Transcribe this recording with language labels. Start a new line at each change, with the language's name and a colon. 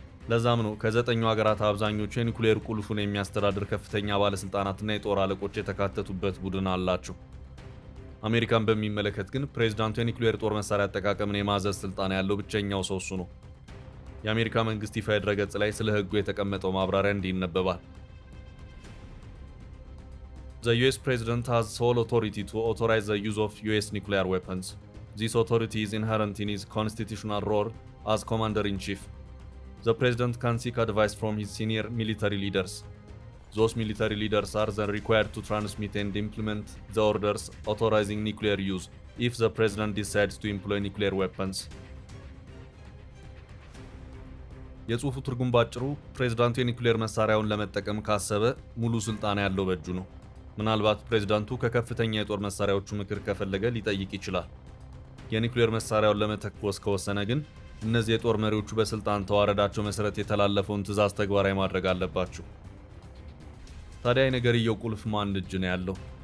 Amharic: ለዛም ነው ከ9 ሀገራት አብዛኞቹ የኒውክሌር ቁልፉን የሚያስተዳድር ከፍተኛ ባለስልጣናትና የጦር አለቆች የተካተቱበት ቡድን አላቸው። አሜሪካን በሚመለከት ግን ፕሬዝዳንቱ የኒውክሌር ጦር መሳሪያ አጠቃቀምን የማዘዝ ስልጣን ያለው ብቸኛው ሰው እሱ ነው። የአሜሪካ መንግስት ይፋ ድረገጽ ላይ ስለ ህጉ የተቀመጠው ማብራሪያ እንዲህ ይነበባል።
English: The US President has sole authority to authorize the use of US nuclear weapons. This authority is inherent in his constitutional role as Commander-in-Chief. The President can seek advice from his senior military leaders. Those military leaders are then required to transmit and implement the orders authorizing nuclear use if the President decides to employ nuclear weapons.
Amharic: የጽሑፉ ትርጉም ባጭሩ ፕሬዝዳንቱ የኒውክሌር መሳሪያውን ለመጠቀም ካሰበ ሙሉ ስልጣን ያለው በእጁ ነው። ምናልባት ፕሬዝዳንቱ ከከፍተኛ የጦር መሳሪያዎቹ ምክር ከፈለገ ሊጠይቅ ይችላል። የኒውክሌር መሳሪያውን ለመተኮስ ከወሰነ ግን እነዚህ የጦር መሪዎቹ በስልጣን ተዋረዳቸው መሰረት የተላለፈውን ትዕዛዝ ተግባራዊ ማድረግ አለባቸው። ታዲያ የነገርየው ቁልፍ ማን እጅ ነው ያለው?